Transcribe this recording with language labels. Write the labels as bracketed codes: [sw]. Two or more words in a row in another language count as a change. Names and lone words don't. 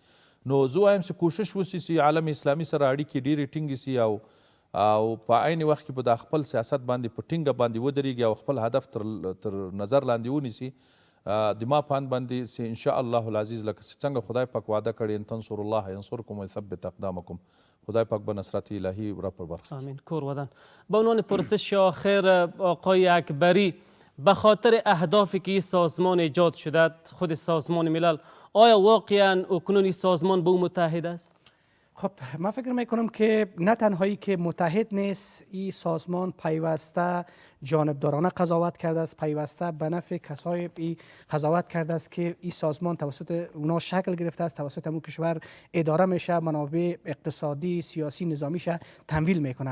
[ps] نو زه وایم چې کوشش وشي چې عالم اسلامي سره اړیکې ډېرې ټینګې سي او په عین وخت کې به د خپل سیاست باندې په ټینګه باندې ودرېږي او خپل هدف تر نظر لاندې ونیسي. د ما په اند باندې چې [ar] انشاء الله العزیز [ps] لکه څنګه خدای پاک وعده کړی [ar] ان تنصروا الله ینصرکم ویثبت اقدامکم، [ps] خدای پاک به نصرت الهی را پر برخ. آمین. کور ودان. [fa] به عنوان پرسش آخر آقای اکبری، به خاطر اهدافی که این سازمان ایجاد شده، خود سازمان ملل، آیا واقعا اکنون این سازمان به او متحد است؟ خب من فکر میکنم که نه تنهایی که متحد نیست، این سازمان پیوسته جانبدارانه قضاوت کرده است، پیوسته به نفع کسایی قضاوت کرده است که این سازمان توسط اونا شکل گرفته است، توسط همون کشور اداره میشه، منابع اقتصادی، سیاسی، نظامیش تمویل میکنه.